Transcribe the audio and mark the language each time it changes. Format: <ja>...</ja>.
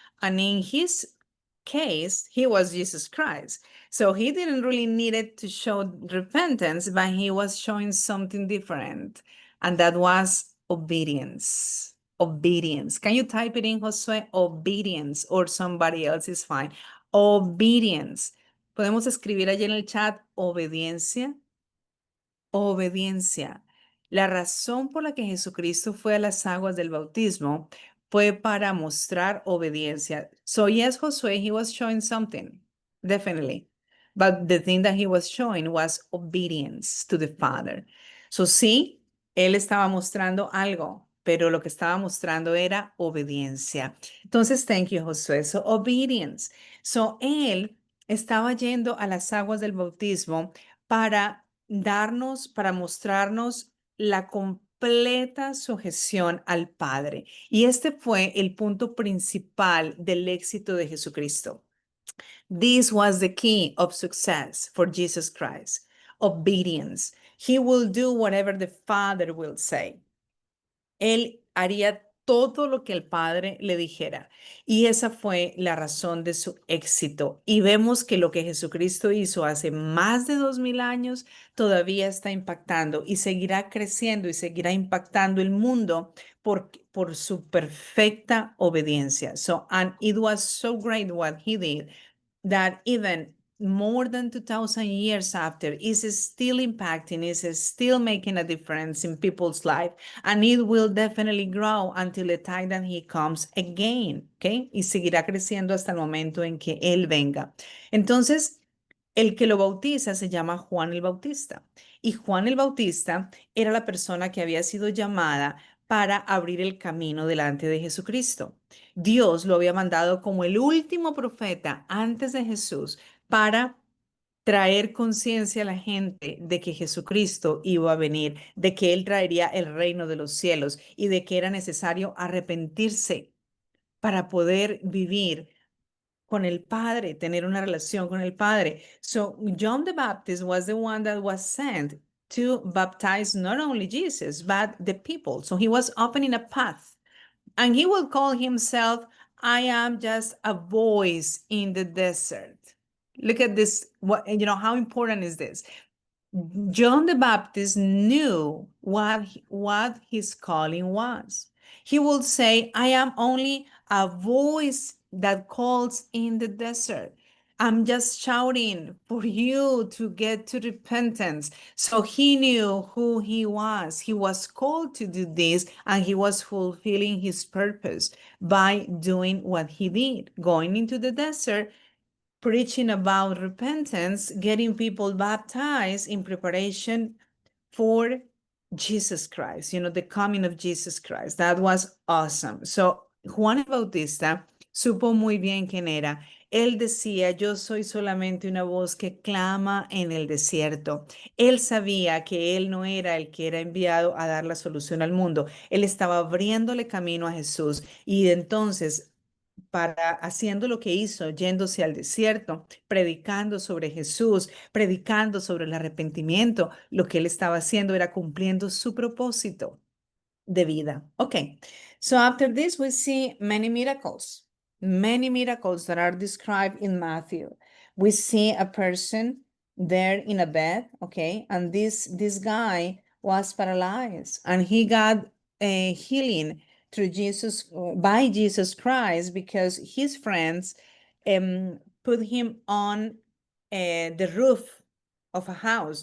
<en>And in his case, he was Jesus Christ. So he didn't really needed to show repentance, but he was showing something different. And that was obedience. Obedience. Can you type it in, Josué? Obedience, or somebody else is fine. Obedience.</en> <es>Podemos escribir allí en el chat obediencia. Obediencia. La razón por la que Jesucristo fue a las aguas del bautismo fue para mostrar obediencia.</es> <en>So yes, Josué, he was showing something, definitely. But the thing that he was showing was obedience to the Father. So</en> <es>sí, él estaba mostrando algo, pero lo que estaba mostrando era obediencia. Entonces,</es> <en>thank you, Josué. So obedience. So</en> <es>él estaba yendo a las aguas del bautismo para para mostrarnos la completa sujeción al Padre. Y este fue el punto principal del éxito de Jesucristo.</es> <en>This was the key of success for Jesus Christ. Obedience. He will do whatever the Father will say.</en> <es>Él haría todo lo que el Padre le dijera. Y esa fue la razón de su éxito. Y vemos que lo que Jesucristo hizo hace más de 2000 años todavía está impactando y seguirá creciendo y seguirá impactando el mundo por su perfecta obediencia.</es> <en>So, and it was so great what he did that even more than 2000 years after is still impacting, is still making a difference in people's life, and it will definitely grow until the time that he comes again, okay?</en> <es>Y seguirá creciendo hasta el momento en que él venga. Entonces, el que lo bautiza se llama Juan el Bautista, y Juan el Bautista era la persona que había sido llamada para abrir el camino delante de Jesucristo. Dios lo había mandado como el último profeta antes de Jesús para traer conciencia a la gente de que Jesucristo iba a venir, de que Él traería el reino de los cielos y de que era necesario arrepentirse para poder vivir con el Padre, tener una relación con el Padre.</es> <en>So John the Baptist was the one that was sent to baptize not only Jesus, but the people. So he was opening a path. And he will call himself, I am just a voice in the desert. Look at this. How important is this? John the Baptist knew what his calling was. He would say, I am only a voice that calls in the desert. I'm just shouting for you to get to repentance. So he knew who he was. He was called to do this, and he was fulfilling his purpose by doing what he did, going into the desert, preaching about repentance, getting people baptized in preparation for Jesus Christ, the coming of Jesus Christ. That was awesome. So</en> <es>Juan el Bautista supo muy bien quién era. Él decía, yo soy solamente una voz que clama en el desierto. Él sabía que él no era el que era enviado a dar la solución al mundo. Él estaba abriéndole camino a Jesús, y entonces haciendo lo que hizo, yéndose al desierto, predicando sobre Jesús, predicando sobre el arrepentimiento, lo que él estaba haciendo era cumpliendo su propósito de vida.</es> <en>Okay, so after this we see many miracles that are described in Matthew. We see a person there in a bed, okay, and this guy was paralyzed, and he got a healing through by Jesus Christ, because his friends put him on the roof of a house.</en>